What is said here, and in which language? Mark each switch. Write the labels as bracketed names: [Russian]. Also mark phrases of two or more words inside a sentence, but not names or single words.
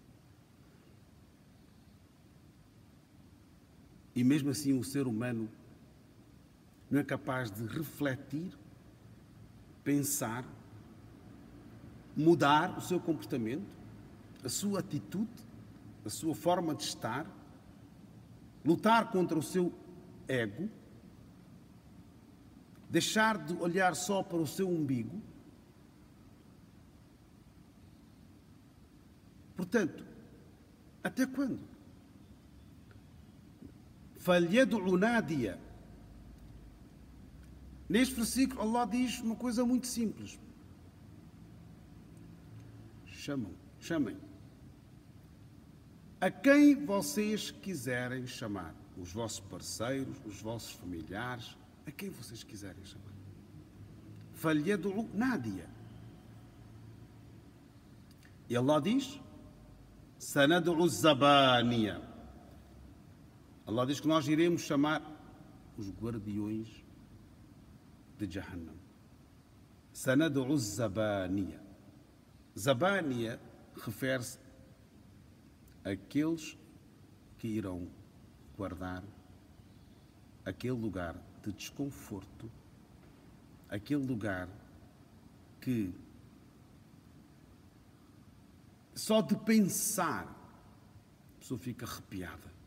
[Portuguese] E mesmo assim o ser humano não é capaz de refletir, pensar, mudar o seu comportamento, a sua atitude, a sua forma de estar, lutar contra o seu ego, deixar de olhar só para o seu umbigo. Portanto, até quando? [Arabic] فَلْيَدْعُ نَادِيَ. [Portuguese] Neste versículo, Allah diz uma coisa muito simples. Chamem. A quem vocês quiserem chamar. Os vossos parceiros, os vossos familiares, a quem vocês quiserem chamar. [Arabic] فَلْيَدْعُ نَادِيَ. [Portuguese] E Allah diz, [Arabic] سَنَدْعُ الزَّبَانِيَ. [Portuguese] Allah diz que nós iremos chamar os guardiões de Jahannam. [Arabic] سندع الزبانية. [Portuguese] Zabaniya refere-se àqueles que irão guardar aquele lugar de desconforto, aquele lugar que só de pensar a pessoa fica arrepiada.